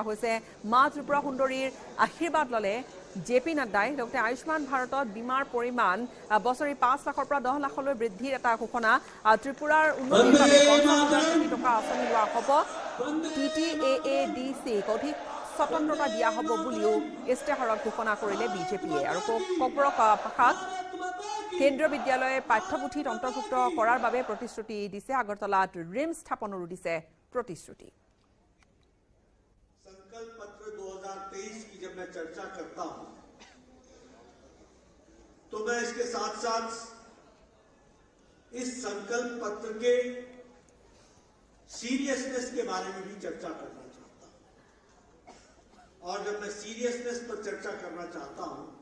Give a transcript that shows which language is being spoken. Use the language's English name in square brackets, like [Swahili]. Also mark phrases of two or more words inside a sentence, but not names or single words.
[Assamese] হৈছে মা ত্ৰিপুৰা সুন্দৰীৰ আশীৰ্বাদ ললে জেপি নাড্ডাই লগতে আয়ুষ্মান ভাৰতত বীমাৰ পৰিমাণ বছৰি 5 লাখৰ পৰা 10 লাখলৈ বৃদ্ধিৰ এটা ঘোষণা ত্ৰিপুৰাৰ উন্নতিৰ বাবে 50,000 কোটি টকা আঁচনি লোৱা হ'ব TTAADC অধিক স্বতন্ত্ৰতা দিয়া হ'ব বুলিও ইস্তাহাৰত ঘোষণা কৰিলে বিজেপিয়ে আৰু ককবৰক ভাষাত কেন্দ্ৰীয় বিদ্যালয়ে পাঠ্যপুথিত অন্তৰ্ভুক্ত কৰাৰ বাবে প্ৰতিশ্ৰুতি দিছে আগৰতলাত ৰিম স্থাপনৰো দিছে প্ৰতিশ্ৰুতি [Hindi] संकल्प पत्र 2023 की जब मैं चर्चा करता हूं तो मैं इसके साथ साथ इस संकल्प पत्र के सीरियसनेस के बारे में भी चर्चा करना चाहता हूं और जब मैं सीरियसनेस पर चर्चा करना चाहता हूं